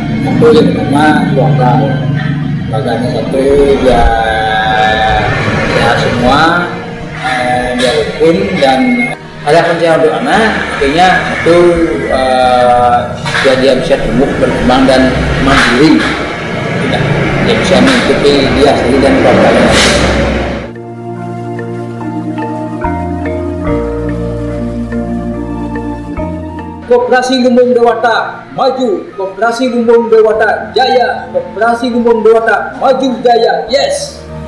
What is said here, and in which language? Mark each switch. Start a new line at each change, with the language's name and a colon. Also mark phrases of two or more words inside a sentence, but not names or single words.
Indonesian: Satu yang pertama keluarga. Keluarganya satu dia sehat semua, dia rukun dan ada pencahayaan untuk anak, artinya itu dia bisa tumbuh berkembang dan mandiri, dia bisa mengikuti dia sendiri dan keluarganya. Koperasi Lumbung Dewata maju, Koperasi Lumbung Dewata jaya, Koperasi Lumbung Dewata maju jaya, yes.